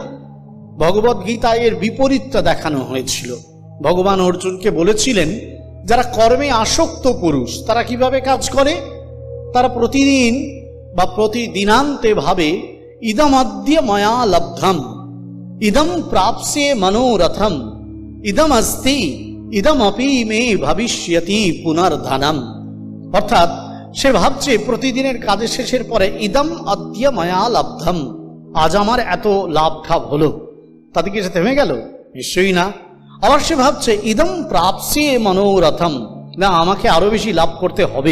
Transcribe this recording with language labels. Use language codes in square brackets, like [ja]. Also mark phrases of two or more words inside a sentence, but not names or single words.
[bn] ভগবদ গীতায় এর বিপরীতটা দেখানো হয়েছিল। ভগবান অর্জুনকে বলেছিলেন, যারা কর্মে আসক্ত পুরুষ তারা কিভাবে কাজ করে? তারা প্রতিদিন বা প্রতিদিনান্তে ভাবে, [sa] ইদম অদ্য ময়া লব্ধম, ইদম প্রাপ্স্যে মনোরথম, ইদম অস্তি ইদম অপি মে ভবিষ্যতি পুনর্ধনম। [bn] অর্থাৎ সে ভাবছে প্রতিদিনের কাজের শেষের পরে, [sa] ইদম অদ্য ময়া লব্ধম, [bn] আজ আমার এত লাভ ঠাভ হলো, তাতে কি সে থেমে গেল? নিশ্চয়ই না। আবার সে ভাবছে, [sa] ইদম প্রাপ্স্যে মনোরথম, [bn] না আমাকে আরো বেশি লাভ করতে হবে।